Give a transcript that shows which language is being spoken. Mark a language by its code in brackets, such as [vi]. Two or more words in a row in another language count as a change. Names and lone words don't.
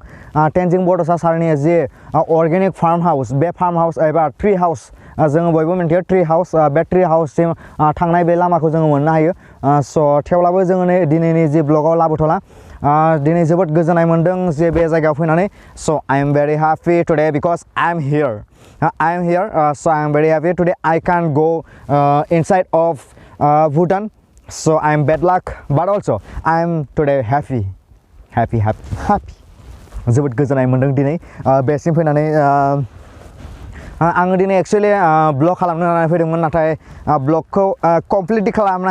[brx] टेनजिं बड'सा सारनि जि [en] organic farm house [brx] बे [en] farm house [brx] एबा [en] tree house [brx] जोङो बयबो मिन्थियो [en] tree house [brx] बे ट्री हाउससिम थांनाय बे लामाखौ जोङो मोननो हायो स' थेवब्लाबो जोङो दिनैनि जि ब्लगाव लाबोथ'ला दिनै जोबोद गोजोननाय मोनदों जे बे जायगायाव फैनानै [en] so I am very happy today because I am here so I am very happy today I can go inside of [brx] Bhutan, [en] so I am bad luck, but also I am today happy. [brx] जोबोद गोजोननाय मोनदों दिनै बेसिम फैनानै आङो दिनै एक्चुअली ब्लग खालामनो होननानै फैदोंमोन नाथाय ब्लगखौ कमप्लिटलि खालामनो